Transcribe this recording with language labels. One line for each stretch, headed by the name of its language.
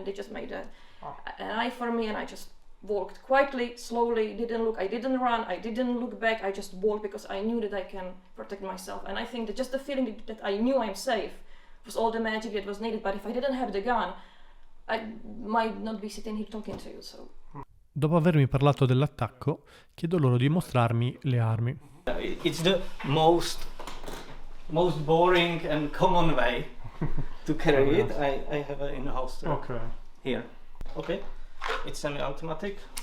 English: And they just made an eye for me, and I just walked quietly, slowly, I didn't run, I didn't look back, I just walked because I knew that I can protect myself. And I think that just the feeling that I knew I'm safe was all the magic that was needed. But if I didn't have the gun, I might not be sitting here talking to you. So.
Italian: Dopo avermi parlato dell'attacco, chiedo loro di mostrarmi le armi.
English: It's the most boring and common way to carry it. I have it in the holster. Okay. Here. Okay. It's semi-automatic.